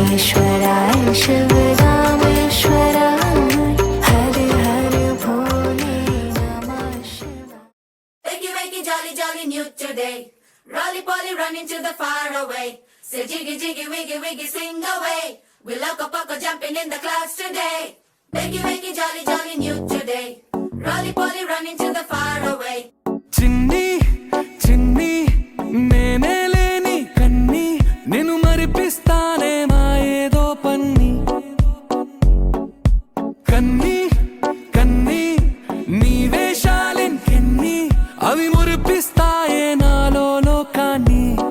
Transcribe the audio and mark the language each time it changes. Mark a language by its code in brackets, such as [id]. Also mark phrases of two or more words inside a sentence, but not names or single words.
[sa] रामेश्वराय शिव रामेश्वराय हर हर भोले नमः शिवाय। [en] Wakey, wakey, jolly, jolly, new today. Rolly poly, running to the far away. Say jiggy, jiggy, wiggy, wiggy, sing away. We loco poco jumping in the clouds today. Wakey, wakey, jolly, jolly, new today. Rolly poly, running to the far away. [te] చిన్ని చిన్ని నేనే లేని కన్ని నేను మరిపిస్తానే మా ఏదో పన్ని కన్ని కన్ని నీ వేషాలెన్కెన్ని అవి మురిపిస్తాయే నాలో లోకాన్ని